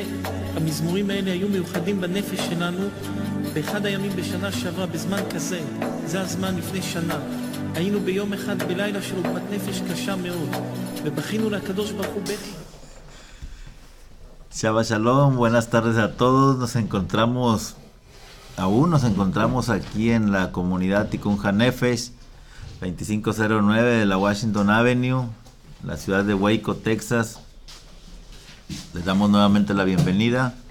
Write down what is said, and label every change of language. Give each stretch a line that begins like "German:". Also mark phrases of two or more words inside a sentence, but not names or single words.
Hebrew: המזמורים האלה היו מיוחדים בנפש שלנו באחד הימים בשנה שעברה, בזמן כזה. זה הזמן לפני שנה. היינו ביום אחד בלילה של עוגמת נפש קשה מאוד, ובכינו לקדוש ברוך הוא בכי. שבת שלום,
Spanish: buenas tardes a todos. Nos encontramos aquí en la comunidad Tikkun HaNefesh 2509 de la Washington Avenue, la ciudad de Waco, Texas. Les damos nuevamente la bienvenida.